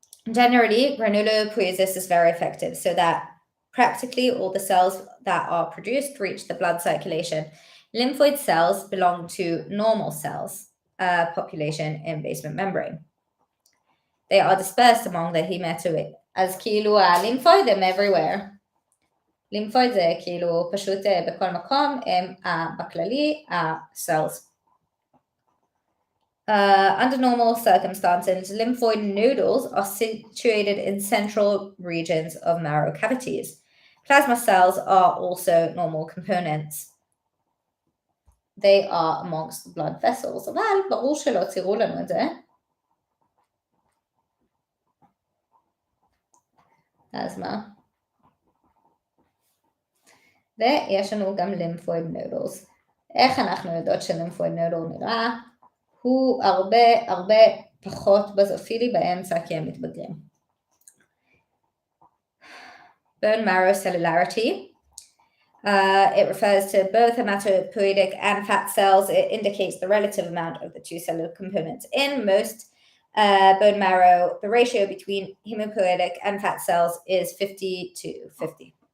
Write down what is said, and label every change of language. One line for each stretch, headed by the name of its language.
English: Generally, granulopoiesis is very effective so that practically all the cells that are produced reach the blood circulation. Lymphoid cells belong to normal cells population in basement membrane. They are dispersed among the hematoid.
Hebrew: אז כאילו הלימפויד הם everywhere. לימפויד זה כאילו פשוט בכל מקום, הם בכללי ה-cells.
English: Under normal circumstances, lymphoid nodules are situated in central regions of marrow cavities. Plasma cells are also normal components. They are amongst the blood vessels.
Hebrew: אבל ברור שלא ציירו לנו את זה. אז מה? ויש לנו גם lymphoid nodules. איך אנחנו יודעות שlymphoid nodule נראה? הוא הרבה פחות בזופילי באמצע כי הם מתבגרים.
English: Bone marrow cellularity. It refers to both hematopoietic and fat cells. It indicates the relative amount of the two cellular components. In most bone marrow, the ratio between hematopoietic and fat cells is 50-50.